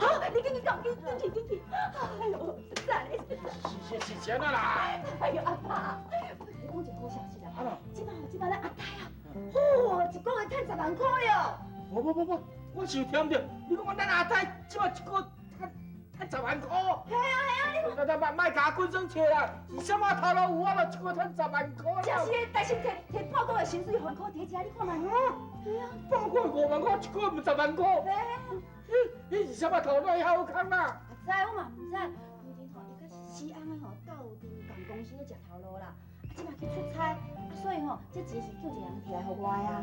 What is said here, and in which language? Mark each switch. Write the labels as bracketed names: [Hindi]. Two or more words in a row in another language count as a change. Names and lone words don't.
[Min Nan Chinese] 好，你紧去讲，紧去。哎呦，真赞！是钱啊啦！哎呦，阿爸，我甲你讲一个好消息啦，即摆咱阿呆啊，一个月赚10万块了。不，我是有听着，你讲咱阿太即摆一个赚10万块。系啊，咱莫甲滚生笑啦，是啥物头路有啊？一个赚10万块。真是的，但是摕半个月薪水5万块摕起来，你看卖。系啊，半个月5万块，一个月10万块。你是啥物头路好康啦？知我嘛唔知，反正吼，伊甲施安的吼斗阵办公室咧食头路啦，即摆去出差，所以吼，这钱是叫一个人摕来互我啊。